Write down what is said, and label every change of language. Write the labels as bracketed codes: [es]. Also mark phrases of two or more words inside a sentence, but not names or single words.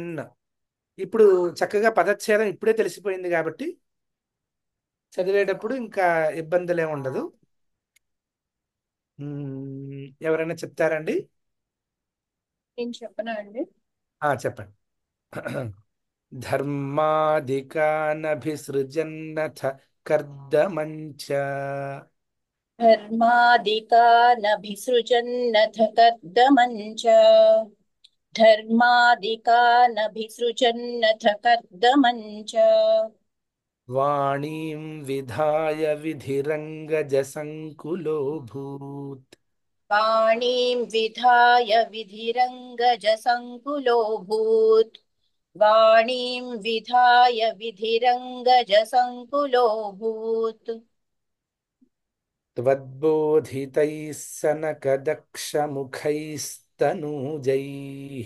[te] ఇప్పుడు చక్కగా పదచ్ఛేదం ఇప్పుడే తెలిసిపోయింది కాబట్టి చదివేటప్పుడు ఇంకా ఇబ్బందులే ఉండదు. ఎవరైనా చెప్తారండి? నేను చెప్పనా అండి? [sa] చెప్పండి. ధర్మాధికానభిసృజన్నథ కర్దమంచ. धर्मादिकानभिसृजन्नथ कर्दमञ्च धर्मादिकानभिसृजन्नथ कर्दमञ्च వాణీం విధాయ విధిరంగజసంకులోభూత్. वाणीं विधाय विधिरङ्गजसङ्कुलोऽभूत् वाणीं विधाय विधिरङ्गजसङ्कुलोऽभूत् त्वद्बोधितैः सनकदक्षमुखैस्तनूजैः.